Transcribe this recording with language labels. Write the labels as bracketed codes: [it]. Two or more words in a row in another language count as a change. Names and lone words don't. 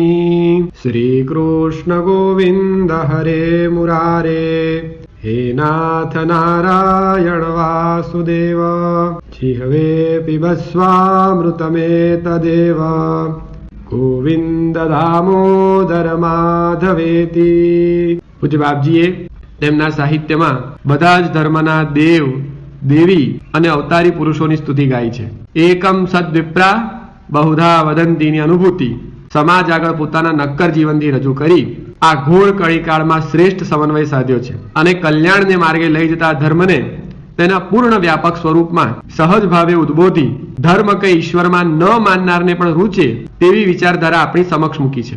[sa] श्रीकृष्ण गोविंद हरे मुरारे हे नाथ नारायण वासुदेव। जिह्वे पिबस्वामृतमेतदेव गोविंद दामोदर माधवेति। [gu] પૂજ્ય બાપજીએ તેમના સાહિત્યમાં બધા જ ધર્મના દેવ દેવી અને અવતારી પુરુષોની સ્તુતિ ગાઈ છે. [sa] एकम सद्विप्रा बहुधा [gu] વદંતીની અનુભૂતિ સમાજ આગળ પોતાના નક્કર જીવનથી રજૂ કરી આ ઘોર કળીકાળમાં શ્રેષ્ઠ સમન્વય સાધ્યો છે અને કલ્યાણને માર્ગે લઈ જતા ધર્મને તેના પૂર્ણ વ્યાપક સ્વરૂપમાં સહજ ભાવે ઉદ્બોધી ધર્મ કે ઈશ્વરમાં ન માનનારને પણ રૂચે તેવી વિચારધારા આપણી સમક્ષ મૂકી છે.